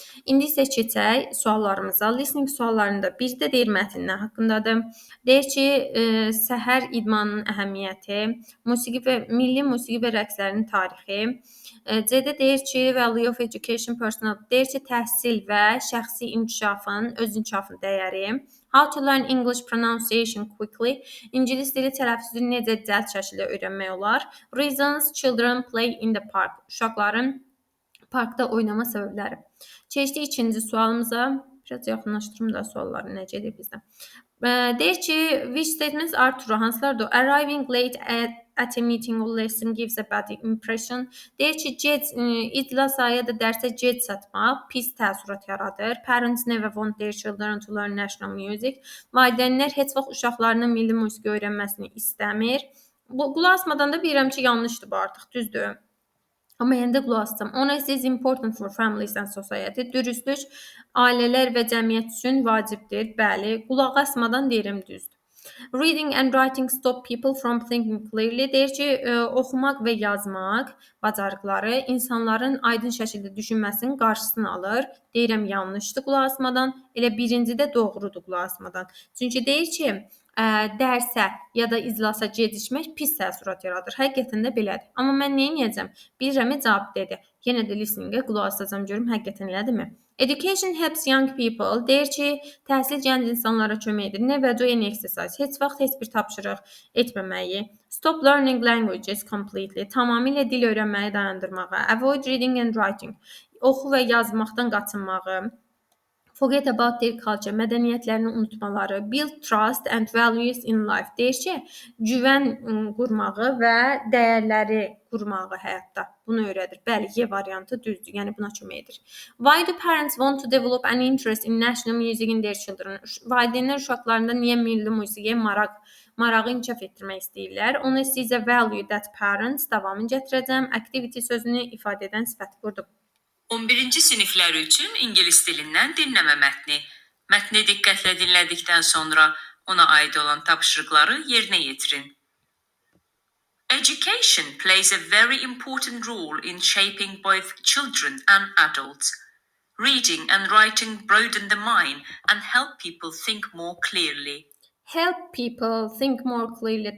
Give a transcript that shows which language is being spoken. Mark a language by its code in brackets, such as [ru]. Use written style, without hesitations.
[az] İndi isə keçək suallarımıza. Listening suallarında birdə deyir mətn nə haqqındadır? Deyir ki, səhər idmanının əhəmiyyəti, milli musiqi və rəqslərin tarixi. C-də deyir ki, [en] value of education personal, [az] deyir ki, təhsil və şəxsi inkişafın, öz inkişafın dəyəri. [en] How to learn English pronunciation quickly. [az] İngilis dili tələffüzünü necə cəld şəkildə öyrənmək olar? [en] Reasons children play in the park. [az] Uşaqların parkda oynama səbəbləri. Keçdik ikinci sualımıza. Biraz yaxınlaşdırım da sualları nə gedir bizdə. Deyir ki, [en] which statements are true? [az] Hansılardır? [en] Arriving late at a meeting or lesson gives a bad impression. [az] Deyir ki, iclasa ya da dərsə gec çatmaq pis təəssürat yaradır. [en] Parents never want their children to learn national music. [az] Valideynlər heç vaxt uşaqlarının milli musiqi öyrənməsini istəmir. Bu qulaq asmadan da bilirəm ki, yanlışdır bu artıq, düzdür. Amma yenə də qulaq asacağam. [en] Honesty is important for families and society. [az] Dürüstlük ailələr və cəmiyyət üçün vacibdir. Bəli, qulaq asmadan deyirəm düzdür. [en] Reading and writing stop people from thinking clearly. [az] Deyir ki, oxumaq və yazmaq bacarıqları insanların aydın şəkildə düşünməsinin qarşısını alır. Deyirəm yanlışdır qulaq asmadan. Elə birincidə doğrudur qulaq asmadan. Çünki deyir ki, dərsə ya da iclasa gecikmək pis təəssürat yaradır. Həqiqətən də belədir. Amma mən nə edəcəm? Bilirəm cavab dedi. Yenə də listeningə qulaq asacağam görüm həqiqətən elədirmi? [en] Education helps young people. [az] Deyir ki, təhsil gənc insanlara kömək edir. [en] Never do any exercise. [az] Heç vaxt heç bir tapşırıq etməməyi. [en] Stop learning languages completely. [az] Tamamilə dil öyrənməyi dayandırmağı. [en] Avoid reading and writing. [az] Oxu və yazmaqdan qaçınmağı. [en] Forget about their culture, [az] mədəniyyətlərini unutmaları, [en] build trust and values in life. [az] Deyir ki, güvən qurmağı və dəyərləri qurmağı həyatda. Bunu öyrədir. Bəli, Y variantı düzdür. Yəni buna kömək edir. [en] Why do parents want to develop an interest in national music in their children? [az] Valideynlər uşaqlarında niyə milli musiqiyə marağı inkişaf etdirmək istəyirlər? [en] Honesty is a value that parents, [az] davamını gətirəcəm. Activity sözünü ifadə edən sifət qurdum. 11-ci siniflər üçün ingilis dilindən dinləmə mətni. Mətni diqqətlə dinlədikdən sonra ona aid olan tapşırıqları yerinə yetirin. [en] Education plays a very important role in shaping both children and adults. Reading and writing broaden the mind and help people think more clearly. Help people think more clearly.